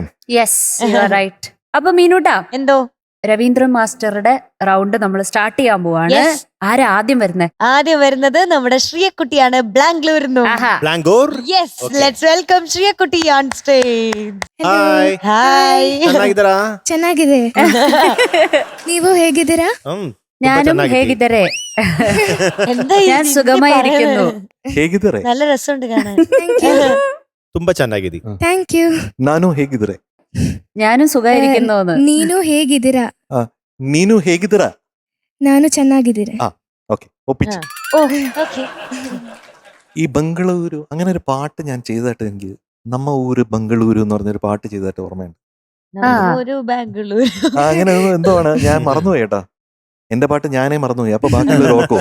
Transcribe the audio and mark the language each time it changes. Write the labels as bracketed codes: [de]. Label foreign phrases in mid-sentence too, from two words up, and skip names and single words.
[en] Yes, you are right. [ml] അപ്പൊ മീനൂട്ടാ, എന്തോ രവീന്ദ്രൻ മാസ്റ്ററുടെ റൗണ്ട് നമ്മൾ സ്റ്റാർട്ട് ചെയ്യാൻ പോവാണ്. Yes. ആരാ ആദ്യം വരുന്നത്? ആദ്യം വരുന്നത് നമ്മുടെ ശ്രീയക്കുട്ടിയാണ്, ബാംഗ്ലൂരിൽ. ബാംഗ്ലൂർ. യെസ്, Okay. [en] Let's welcome ശ്രീയക്കുട്ടി on stage. [kn] ಹಾಯ್ [ml] ഹായ്. [kn] ಚೆನ್ನಾಗಿದ್ದೀರಾ? ಚೆನ್ನಾಗಿದೆ. ನೀವು ಹೇಗಿದ್ದೀರಾ? ತುಂಬಾ [ml] ഞാനും [kn] ಚೆನ್ನಾಗಿದ್ದೀವಿ. ಹೇಗಿದ್ದಾರೆ? [ml] എന്താ ഈ ഞാൻ ഹിന്ദി സുഖമായിരിക്കുന്നു. പറയുന്നത്? [kn] ಹೇಗಿದ್ದಾರೆ? [ml] നല്ല രസമുണ്ട് കാണാൻ. [kn] ತುಂಬಾ ಚೆನ್ನಾಗಿದ್ದೀವಿ. [en] Thank you. [kn] ನಾನು ಹೇಗಿದ್ರೆ? [ml] ഞാനും സുഖമായിരിക്കുന്നു. [kn] ನೀನು ಹೇಗಿದ್ದೀರಾ? ನೀನು ಹೇಗಿದ್ದೀರ? ನಾನು ಚೆನ್ನಾಗಿದ್ದೀರಾ. [ml] ഓക്കെ, ഒപ്പിച്ചു. Okay. ഈ ബംഗളൂരു അങ്ങനെ ഒരു പാട്ട് ഞാൻ ചെയ്തതായിട്ട് എനിക്ക് നമ്മ ഊര് ബംഗളൂരു എന്ന് പറഞ്ഞൊരു പാട്ട് ചെയ്തതായിട്ട് ഓർമ്മയുണ്ട്. ഒരു ബാംഗ്ലൂർ. അങ്ങനെ എന്താണ് ഞാൻ മറന്നുപോയി കേട്ടാ. എന്റെ പാട്ട് ഞാനേ മറന്നുപോയി. അപ്പൊ ബാക്കിയുള്ളവർ ഓർക്കോ?